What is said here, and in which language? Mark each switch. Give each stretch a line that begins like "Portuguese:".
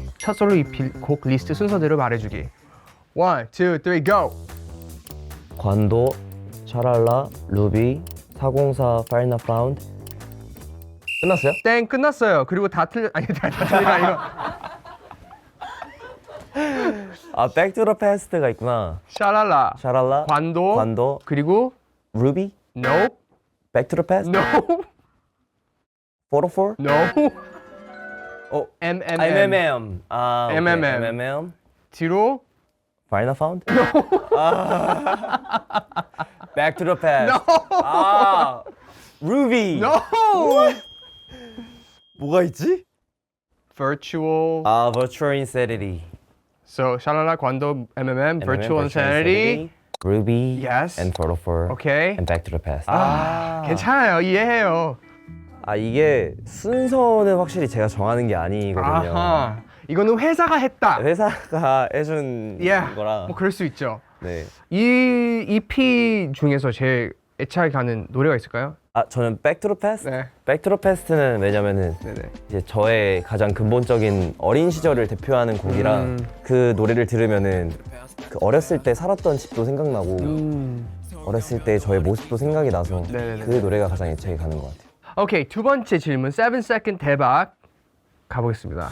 Korean: 첫 솔로 EP 곡 리스트 순서대로 말해주기. 1, 2, 3, go! 관도, 샤랄라, 루비, 404, 파이나 파운드. 끝났어요? 땡 끝났어요. 그리고 다 틀려 아니 다 틀리가 아니고 아, Back to the Past가 있구나. 샤랄라, 샤랄라, 관도, 그리고 루비,
English: Nope, Back to the Past, No, 404, No, 어, MMM.
Korean: MMM. 아, 오케이.
English: MMM. MMM.
Korean: 뒤로 파이나 파운드? 아, Back to the Past.
English: No,
Korean: 아, 루비.
English: No.
Korean: 뭐가 있지?
English: Virtual. 아, Virtual Insanity. So 샤랄라, 관도, MMM, Virtual Insanity. Ruby. Yes. And 404. Okay. And Back to the Past.
Korean: 괜찮아요. 이해해요. 아, 이게 순서는 확실히 제가 정하는 게 아니거든요. 아하. 이거는 회사가 했다. 회사가 해준
English: Yeah.
Korean: 거라. 뭐 그럴 수 있죠. 네. 이 EP 중에서 제일 애착이 가는 노래가 있을까요? 아, 저는 Back to the Past? 네. Back to the Past는 왜냐면은 네네. 이제 저의 가장 근본적인 어린 시절을 대표하는 곡이라 그 노래를 들으면은 그 어렸을 때 살았던 집도 생각나고 어렸을 때 저의 모습도 생각이 나서 네네네. 그 노래가 가장 애착이 가는 것 같아요. 오케이, 두 번째 질문. 7-second 대박 가보겠습니다.